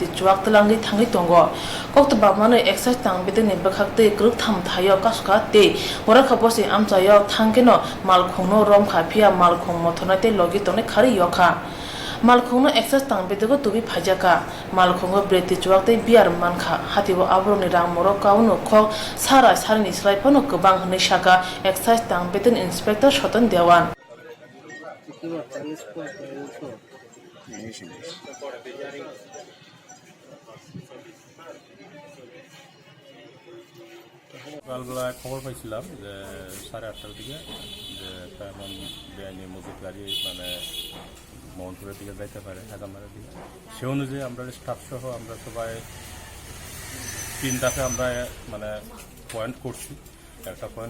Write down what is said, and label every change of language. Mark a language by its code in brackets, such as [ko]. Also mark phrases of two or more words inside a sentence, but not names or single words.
[trp] chuak talangi thangi tongo Koktwma mane access tangbede ni bakhakte kruk tham thayo kaska te Gorkha bosi amchayo thangkeno malkhungno romkha phia malkhung mothonate logi tone khari yokha Malkhungno access tangbedego tubi phajaka malkhungo breti chuakte biar mankha hatibo abroni rangmoro kauno khok sara sarni slaipano kobang hne shaka excise tangbeden inspector Shotan Dewan [bn] সকালবেলা খবর পাইছিলাম যে 8:30টার দিকে যে একটা এমন বেআইনি মজুদ গাড়ি মানে মোহনপুরের দিকে যাইতে পারে হাজামারের দিকে সে অনুযায়ী আমরা স্টাফ সহ আমরা সবাই 3টাতে আমরা মানে পয়েন্ট করছি একটা পয়েন্ট